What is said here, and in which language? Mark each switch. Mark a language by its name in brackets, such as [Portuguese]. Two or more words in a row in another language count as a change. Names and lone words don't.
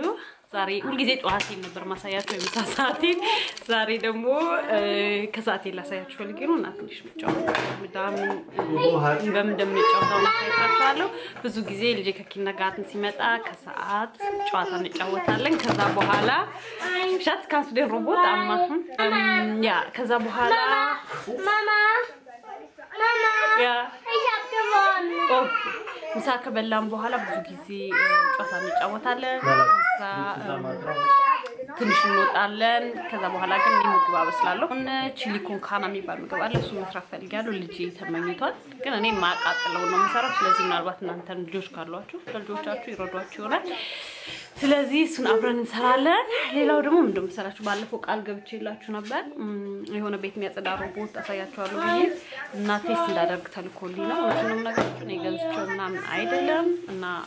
[Amharic] ዛሬ ሁሉ ጊዜ ጧቴን ነበር ማሳያችሁ የምሳሳቴን ዛሬ ደግሞ ከሰዓቴን ላሳያችሁ ፈልጌ ነው እና ትንሽ ምጫወት እንደምንጫወተው ማሳያችኋለሁ። ብዙ ጊዜ ልጄ ከኪንደርጋርተን ሲመጣ ከሰዓት ጨዋታ እንጫወታለን። ከዛ በኋላ ሻት ካንስ ደ ሮቦት አማሁን ያ ከዛ በኋላ [German] Mama, ያ ich hab gewonnen. [Amharic] ኦኬ ምሳ ከበላን በኋላ ብዙ ጊዜ ጨዋታ እንጫወታለን። ከዛ ትንሽ እንወጣለን። ከዛ በኋላ ግን ምግብ አበስላለሁ። ቺሊ ኮንካና የሚባል ምግብ አለ። እሱ መስራት ፈልጋለሁ። ልጄ ተመኝቷል። ግን እኔ ማቃጥለው ነው የምሰራው። ስለዚህ ምናልባት እናንተ ልጆች ካሏችሁ ለልጆቻችሁ ይረዷችሁ ይሆናል። ስለዚህ እሱን አብረን እንሰራለን። ሌላው ደግሞ ምንድነው መሰላችሁ ባለፈው ቃል ገብቼላችሁ ነበር የሆነ ቤት የሚያጸዳ ሮቦት አሳያችኋለሁ ብዬ እና ቴስት እንዳደርግ ተልኮልኝ ነው። እሱንም ነገርኩኝ እኔ ገዝቼው ምናምን አይደለም እና